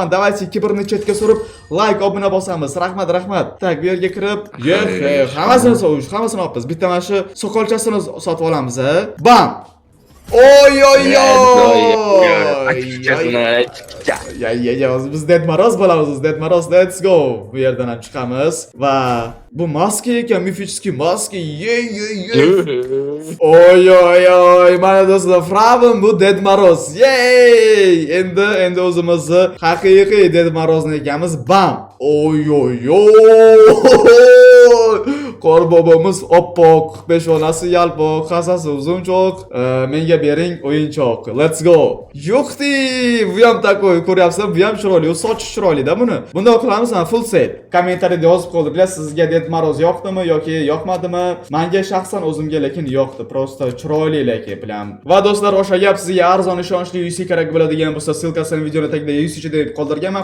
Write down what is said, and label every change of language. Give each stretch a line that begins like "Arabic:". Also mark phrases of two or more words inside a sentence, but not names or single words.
Uzbek: Давайте kibrni chetga surib, like, obuna bosamiz. Rahmat. Tak, bu yerga kirib, hammasini olamiz. Bitta mana shu soqolchasini sotib olamiz, a? Bam! Oy. Biz Ded Moroz bo'lamiz. Ded Moroz,
English: let's go.
Uzbek: Bu yerdan ham chiqamiz va bu maska ekan, mifический maska. Yey. Oy. Mana do'stlar, Fravim bu Ded Moroz. Yey! Endi o'zimizni haqiqiy Ded Morozni ekanmiz. Bam! Oy. Qorbobomiz oppoq, peshonasi yalpoq, hassasi uzunchoq. Menga bering o'yinchoq.
English: Let's go.
Uzbek: Yo'qdi, bu ham takoy, ko'ryapsizlar, bu ham chiroyli, sochi chiroyli-da buni. Bunday qilamiz,
English: full set.
Uzbek: Kommentariyada yozib qoldiringlar, sizga Ded Moroz yoqdimi yoki yoqmadimi? Menga shaxsan o'zimga lekin yoqdi. Prosta chiroyli lekin bilan. Va do'stlar, o'sha gap sizga arzon ishonchli UC kerak bo'ladigan bo'lsa, silkasini videoni tagida UC deb qoldirganman.